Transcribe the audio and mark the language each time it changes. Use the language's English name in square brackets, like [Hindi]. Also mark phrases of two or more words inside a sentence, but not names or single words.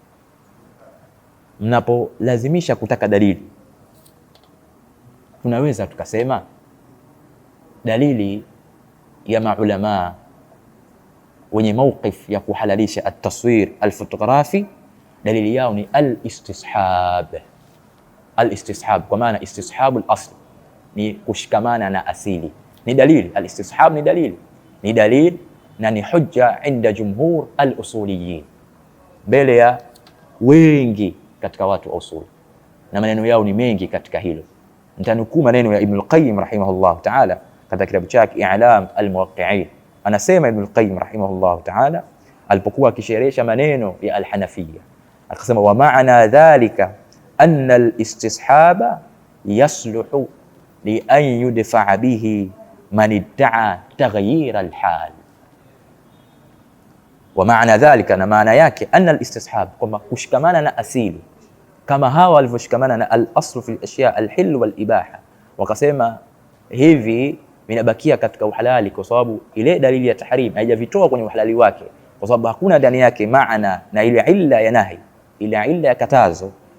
[Swahili] Mnapolazimisha kutaka dalili, tunaweza tukasema dalili ya maulama wenye mawqif ya kuhalalisha [Arabic] التصوير الفوتوغرافي, [Swahili] dalili yao ni al-istishab. Al-istishab kwa maana [Arabic] استصحاب الأصل [Swahili] ni kushikamana na asili, ni dalili. Al-istishab ni dalili na ni hujja [Arabic] عند جمهور الأصوليين, [Swahili] mbele ya wengi katika watu wa usuli, na maneno yao ni mengi katika hilo. Nitanukuu maneno ya Ibn al-Qayyim [Arabic] رحمه الله تعالى [Swahili] katika kitabu chake I'lam al-Muwaqqi'in. Anasema Ibn al-Qayyim [Arabic] رحمه الله تعالى [Swahili] alipokuwa akisherehesha maneno ya al-Hanafiyya, akasema [Arabic] ومعنى ذلك أن الاستصحاب يصلح لأن يدفع به من ادعى تغيير الحال. ومعنى ذلك, [Swahili] na maana yake [Arabic] أن الاستصحاب, [Swahili] kwamba kushikamana na asili kama hawa walivyoshikamana na [Arabic] الأصل في الأشياء الحل والإباحة, [Swahili] wakasema hivi vinabakia katika uhalali, kwa sababu ile dalili ya tahrim haijavitoa kwenye uhalali wake, kwa sababu hakuna ndani yake maana na ile illa ya nahi, ile illa ya katazo,